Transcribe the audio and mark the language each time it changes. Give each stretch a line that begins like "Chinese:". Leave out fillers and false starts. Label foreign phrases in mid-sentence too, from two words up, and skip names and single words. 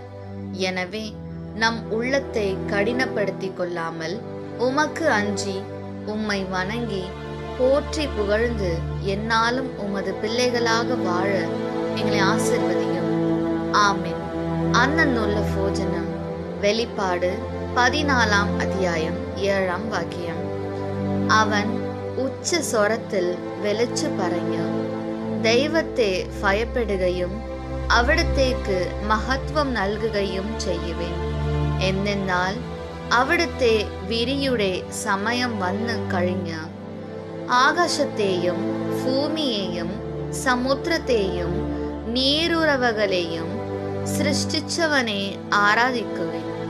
Tamil: எனவே நம் உள்ளத்தை கடினப்படுத்திக் கொள்ளாமல், உமக்கு அஞ்சி உம்மை வணங்கி போற்றி புகழ்ந்து என்னாலும் உமது பிள்ளைகளாக வாழ எங்களை ஆசிர்வதியும். ஆமென். அன்னநூல்ல போஜனம்.
Malayalam: வெளிப்பாடு 14 അധ്യായം 7 വാക്യം. അവൻ ഉച്ച സ്വരത്തിൽ വിളിച്ചു പറഞ്ഞു, ദൈവത്തെ ഭയപ്പെടുകയും അവിടുത്തേക്ക് മഹത്വം നൽകുകയും ചെയ്യുവിൻ. എന്നാൽ അവിടുത്തെ വിരിയുടെ സമയം വന്നു കഴിഞ്ഞ് ആകാശത്തെയും ഭൂമിയെയും സമുദ്രത്തെയും നീരുറവകളെയും സൃഷ്ടിച്ചവനെ ആരാധിക്കുവിൻ.